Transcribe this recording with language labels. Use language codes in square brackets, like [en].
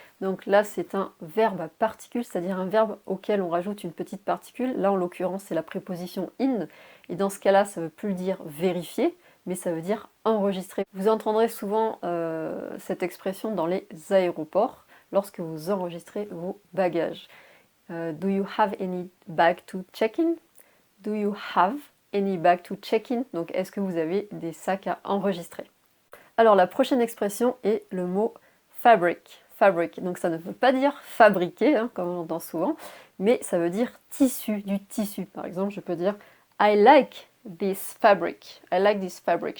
[fr] Donc là, c'est un verbe à particule, c'est-à-dire un verbe auquel on rajoute une petite particule. Là, en l'occurrence, c'est la préposition in. Et dans ce cas-là, ça ne veut plus dire vérifier, mais ça veut dire enregistrer. Vous entendrez souvent cette expression dans les aéroports lorsque vous enregistrez vos bagages. [en] Do you have any bag to check in? Do you have any bag to check in? [fr] Donc est-ce que vous avez des sacs à enregistrer? Alors la prochaine expression est le mot fabric. Fabric, donc ça ne veut pas dire fabriquer, hein, comme on entend souvent, mais ça veut dire tissu, du tissu. Par exemple, je peux dire [en] I like this fabric. I like this fabric.